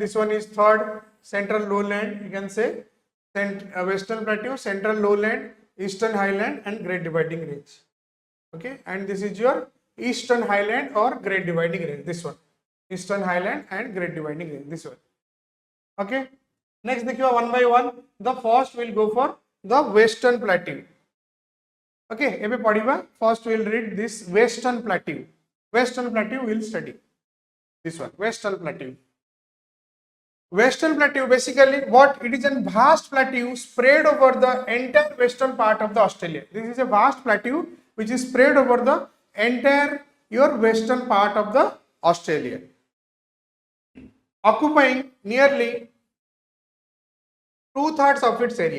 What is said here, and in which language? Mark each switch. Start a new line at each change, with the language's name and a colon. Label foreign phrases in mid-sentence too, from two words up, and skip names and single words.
English: This one is third, Central Lowland. You can say Western Plateau, Central Lowland, Eastern Highland, and Great Dividing Range. Okay, and this is your Eastern Highland or Great Dividing Range. This one. Eastern Highland and Great Dividing Range. This one. Okay. Next, देखिए one by one. The first will go for the Western Plateau.
Odia: Okay. ଏବେ ପଢ଼ିବା.
English: First we will read this Western Plateau. Western Plateau we will study. This one, Western Plateau. Western Plateau, basically what it is, a vast plateau spread over the entire western part of the Australia. This is a vast plateau which is spread over the entire your western part of the Australia, occupying nearly 2/3 of its area.